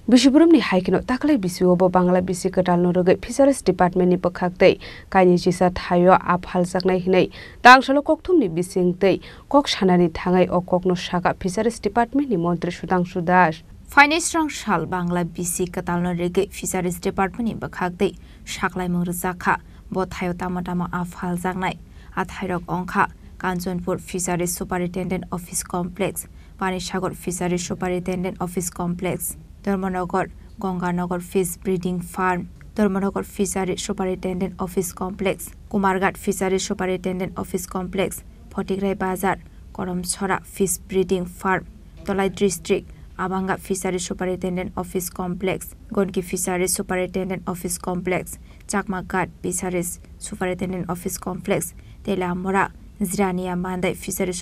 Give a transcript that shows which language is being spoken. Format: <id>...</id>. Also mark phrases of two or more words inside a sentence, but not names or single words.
<trp>Bishopurumni haikino taklai bisiubo Bangla bisi ketalno rogai Fisheries Department ni pekhaktei kaini jisa thayo aphaljaknai hinai tangshalo kokthumni bisingtei kok sanani thangai o kokno saka Fisheries Department ni Montri Sudhanshu Das Finance Rangshal Bangla bisi ketalno rogai Fisheries Department ni pekhaktei saklai murjaka bo thayo tamatama aphaljaknai athairok ongkha Kanchanpur Fisheries Superintendent Office Complex Panisagar Fisheries Superintendent Office Complex Dharmanagar Ganganagar Fish Breeding Farm Dharmanagar Fisheries Superintendent Office Complex Kumarghat Fisheries Superintendent Office Complex Photigrai Bazar Koromchhara Fish Breeding Farm Tolai District Abanga Fisheries Superintendent Office Complex Gonki Fisheries Superintendent Office Complex Chakmaghat Fisheries Superintendent Office Complex Telamora Zrania Mandai Fisheries</trp>